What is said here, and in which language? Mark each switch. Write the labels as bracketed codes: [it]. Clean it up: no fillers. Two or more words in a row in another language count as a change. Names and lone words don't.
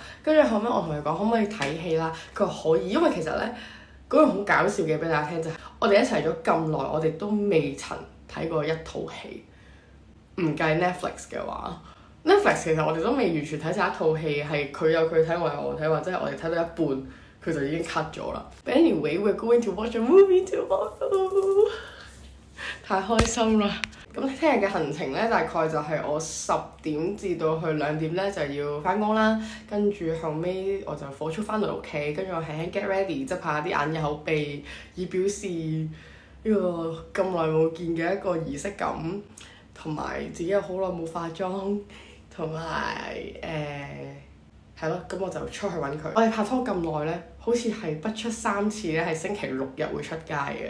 [yue] 跟住後尾我同佢講可唔可以睇戲啦，佢話可以，因為其實咧嗰樣好搞笑嘅俾大家聽就係我哋一齊咗咁耐，我哋都未曾睇過一套戲，唔計 Netflix 嘅話。Netflix 其實我哋都未完全睇晒一套戲，係佢有佢睇，我有我睇，或者係我哋睇到一半，佢就已經 cut 咗啦。 [en] But anyway, we're going to watch a movie tomorrow， [yue] 太開心啦！咁聽日嘅行程咧，大概就係我10點至到去2點咧就要翻工啦，跟住後尾我就火速翻到屋企，跟住我輕輕 [en] get ready， [yue] 執下啲眼耳口鼻，以表示呢個咁耐冇見嘅一個儀式感，同埋自己又好耐冇化妝，同埋係咯，咁我就出去揾佢。我哋拍拖咁耐咧，好似係不出3次咧，係星期六日會出街嘅。